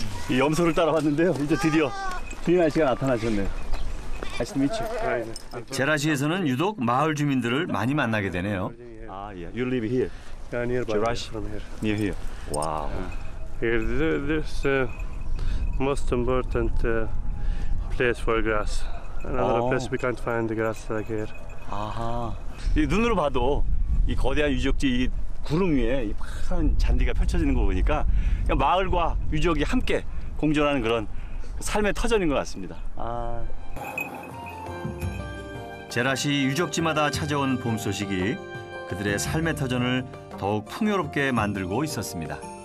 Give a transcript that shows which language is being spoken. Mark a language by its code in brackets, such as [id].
[ko] 이 염소를 따라왔는데요. 이제 드디어 주인 아저씨가 나타나셨네요. 제라시에서는 유독 마을 주민들을 많이 만나게 되네요. 아, 예. [en] You live here. Yeah, nearby. Jerash? From here. Near here. Wow. Here, this most important place for grass. Another place we can't find the grass like here. [ko] 아하. 이 눈으로 봐도 이 거대한 유적지 이 구름 위에 이 파란 잔디가 펼쳐지는 거 보니까 그냥 마을과 유적이 함께 공존하는 그런 삶의 터전인 것 같습니다. 아. 제라시 유적지마다 찾아온 봄 소식이 그들의 삶의 터전을 더욱 풍요롭게 만들고 있었습니다.